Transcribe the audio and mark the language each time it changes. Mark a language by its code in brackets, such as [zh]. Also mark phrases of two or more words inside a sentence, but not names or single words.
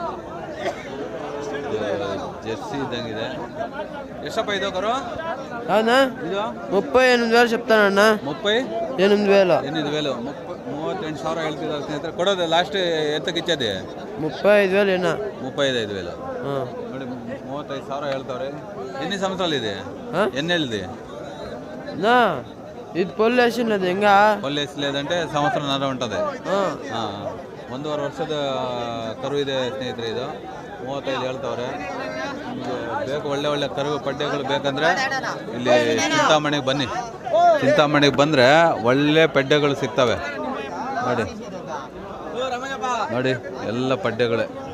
[kn] ಜೆರ್ಸಿ ಇದ್ದಂಗಿದೆ. ಎಷ್ಟಪ್ಪ ಇದು ಕರು? [te] అవునా? [kn] ಇದು [te] 38,000 చెప్తానన్నా. 38,000. [kn] 38,000 ಹೇಳ್ತಿದ್ದಾರೆ ಸ್ನೇಹಿತರೆ. ಕೊಡೋದು ಲಾಸ್ಟ್ ಎತ್ತಕ್ಕೆ ಇಚ್ಛದೆ 35,000 ಏನೋ. 35,000 ನೋಡಿ. 35,000 ಹೇಳ್ತಾವ್ರೆ. [te] ಎన్ని సంవత్సరాలు ఇది? ఎన్ని ఏళ్ళది? నా ఇది పొల్లు వేసినది ఇంకా పొల్లు వేసలేదంటే సంవత్సరంన్నర ఉంటుంది. [kn] 1.5 ವರ್ಷದ ಕರು ಇದೆ ಸ್ನೇಹಿತರೆ. ಇದು 35 ಹೇಳ್ತಾವ್ರೆ. ನಿಮಗೆ ಬೇಕು ಒಳ್ಳೆ ಕರು ಪಡ್ಡೆಗಳು ಬೇಕಂದರೆ ಇಲ್ಲಿ ಚಿಂತಾಮಣಿಗೆ ಬನ್ನಿ. ಚಿಂತಾಮಣಿಗೆ ಬಂದರೆ ಒಳ್ಳೆ ಪಡ್ಡೆಗಳು ಸಿಗ್ತವೆ ನೋಡಿ ಎಲ್ಲ ಪಡ್ಡೆಗಳೇ.